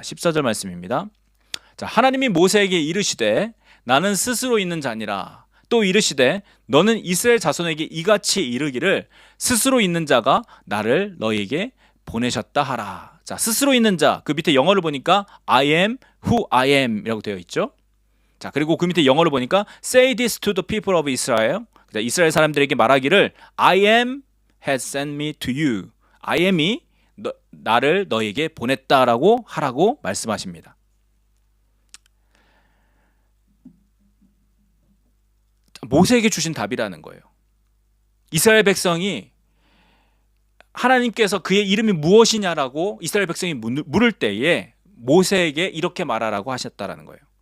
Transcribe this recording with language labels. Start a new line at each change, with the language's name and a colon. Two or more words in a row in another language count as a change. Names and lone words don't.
Korean: 14절 말씀입니다. 자, 하나님이 모세에게 이르시되 나는 스스로 있는 자니라. 또 이르시되 너는 이스라엘 자손에게 이같이 이르기를 스스로 있는 자가 나를 너에게 보내셨다 하라. 자, 스스로 있는 자, 그 밑에 영어를 보니까
English: I am who I am
Korean: 이라고 되어 있죠. 자, 그리고 그 밑에 영어를 보니까
English: Say this to the people of Israel.
Korean: 자, 이스라엘 사람들에게 말하기를
English: I am has sent me to you. I am
Korean: 이 나를 너에게 보냈다라고 하라고 말씀하십니다. 모세에게 주신 답이라는 거예요. 이스라엘 백성이 하나님께서 그의 이름이 무엇이냐라고 이스라엘 백성이 물을 때에 모세에게 이렇게 말하라고 하셨다라는 거예요.